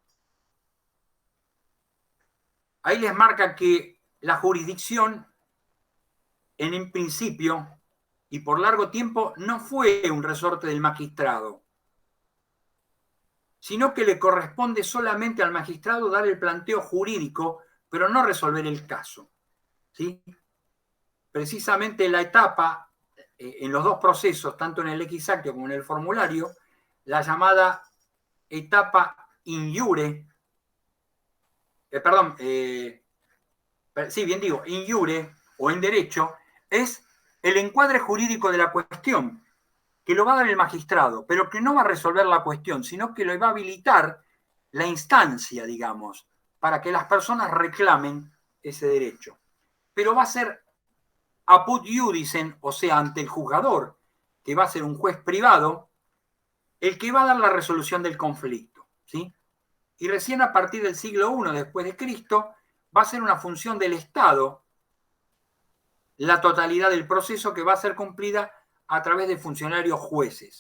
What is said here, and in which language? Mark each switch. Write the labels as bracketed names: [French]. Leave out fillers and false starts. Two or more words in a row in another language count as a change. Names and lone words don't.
[Spanish] Ahí les marca que la jurisdicción, en un principio y por largo tiempo, no fue un resorte del magistrado, sino que le corresponde solamente al magistrado dar el planteo jurídico, pero no resolver el caso. ¿Sí? Precisamente la etapa, en los dos procesos, tanto en el [Latin] ex actio [Spanish] como en el formulario, la llamada etapa [Latin] in iure, in iure [Spanish] o en derecho, es el encuadre jurídico de la cuestión, que lo va a dar el magistrado, pero que no va a resolver la cuestión, sino que lo va a habilitar la instancia, digamos, para que las personas reclamen ese derecho. Pero va a ser [Latin] apud iudicem, [Spanish] o sea, ante el juzgador, que va a ser un juez privado, el que va a dar la resolución del conflicto. ¿Sí? Y recién a partir del siglo I después de Cristo va a ser una función del Estado la totalidad del proceso, que va a ser cumplida a través de funcionarios jueces.